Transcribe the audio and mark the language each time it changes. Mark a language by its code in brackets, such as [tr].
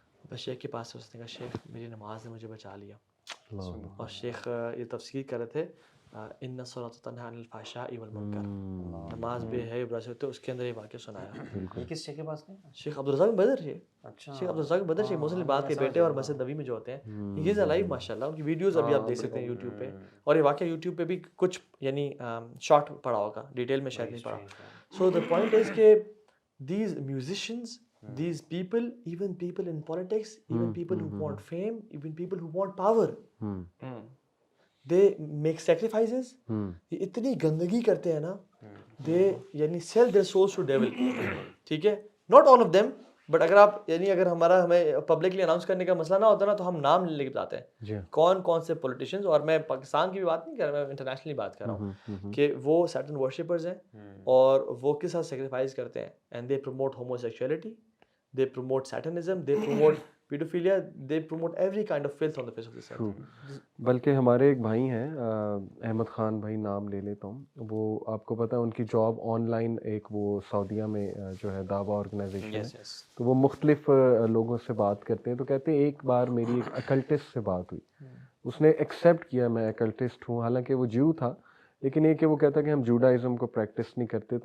[ur] بس شیخ کے پاس سے اس نے کہا شیخ میری نماز نے مجھے بچا لیا. اور شیخ یہ تفسیر کر رہے تھے [ar] ان الصلاۃ تنہی عن الفحشاء والمنکر, [ur] نماز بے حیا برائی سے ہوتے, اس کے اندر یہ واقعہ سنایا. یہ کس شیخ کے پاس گئے؟ شیخ عبدالرزاق بدر. اچھا, شیخ عبدالرزاق بدر شیخ محسن العباد کے بیٹے اور مسجد نبوی میں جو ہوتے ہیں, یہ لائیو ماشاء اللہ, ان کی ویڈیوز ابھی آپ دیکھ سکتے ہیں یوٹیوب پہ. اور یہ واقعہ یوٹیوب پہ بھی کچھ یعنی شارٹ پڑا ہوگا, ڈیٹیل میں شاید نہیں پڑا. [en] So the point is کہ these musicians, these people, even people in politics, even people who want fame, even people who want power, they make sacrifices. [ur] یہ اتنی گندگی کرتے ہیں نا, [en] They یعنی sell their souls to devil. [ur] ٹھیک ہے, [en] not all of them, but [ur] اگر آپ یعنی اگر ہمیں پبلکلی اناؤنس کرنے کا مسئلہ نہ ہوتا نا, تو ہم نام لے کے بتاتے ہیں کون کون سے پولیٹیشینز. اور میں پاکستان کی بھی بات نہیں کر رہا, میں انٹرنیشنلی بات کر رہا ہوں کہ وہ سرٹن ورشپرز ہیں اور وہ کس حد سیکریفائز کرتے ہیں. [en] And they promote homosexuality, they promote satanism, they promote pedophilia, they promote every kind of filth on the face of this earth. [ur] بلکہ ہمارے ایک بھائی ہیں احمد خان بھائی, نام لے لیتا ہوں, وہ آپ کو پتہ ہے ان کی جاب آن لائن ایک وہ سعودیہ میں جو ہے دعویٰ آرگنائزیشن ہے, تو وہ مختلف لوگوں سے بات کرتے ہیں. تو کہتے ہیں ایک بار میری ایک اکلٹسٹ سے بات ہوئی, اس نے ایکسیپٹ کیا میں اکلٹسٹ ہوں, حالانکہ وہ جیو تھا, لیکن یہ کہ وہ کہتا کہ ہم جوڈائزم کو پریکٹس نہیں کرتے.